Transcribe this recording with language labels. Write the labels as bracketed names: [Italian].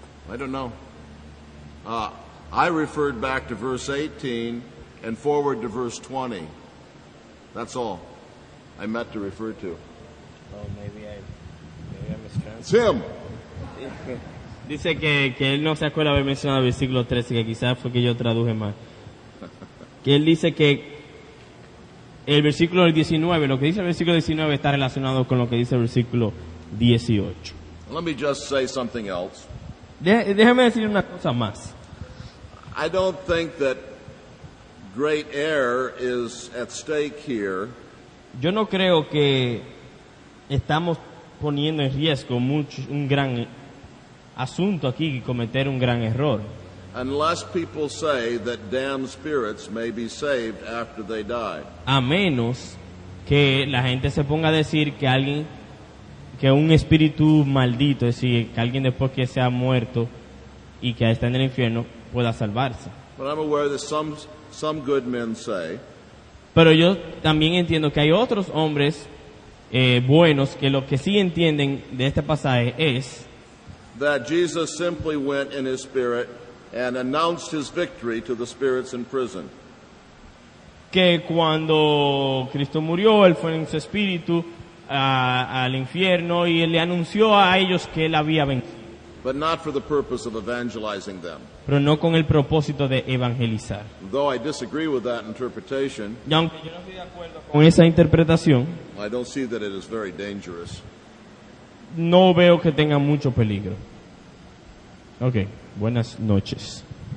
[English] I don't know. I referred back to verse 18 and forward to verse 20. That's all I meant to refer to. Oh, maybe I mistranslated. It's him. [Spanish] Dice que él no se acuerda haber mencionado el versículo 13, que quizás fue que yo traduje mal. Que él dice que el versículo 19, lo que dice el versículo 19 está relacionado con lo que dice el versículo 18. [English] Let me just say something else. [Spanish] Déjame decir una cosa más. [English] I don't think that great error is at stake here. [Spanish] Yo no creo que estamos poniendo en riesgo un gran asunto aquí y cometer un gran error. [English] Unless people say that damned spirits may be saved after they die. [Spanish] A menos que la gente se ponga a decir que un espíritu maldito, es decir, que alguien después que se ha muerto y que está en el infierno pueda salvarse. [English] But I'm aware that some good men say [Spanish] Pero yo también entiendo que hay otros hombres buenos que lo que sí entienden de este pasaje es [English] that Jesus simply went in his spirit and announced his victory to the spirits in prison. [Spanish] que cuando Cristo murió, Él fue en su espíritu al infierno y Él le anunció a ellos que Él había vencido. [English] But not for the purpose of evangelizing them. [Spanish] Pero no con el propósito de evangelizar. [English] Though I disagree with that interpretation, [Spanish] Y aunque yo no estoy de acuerdo con esa interpretación, [English] I don't see that it is very dangerous. [Spanish] no veo que tenga mucho peligro. Ok, buenas noches.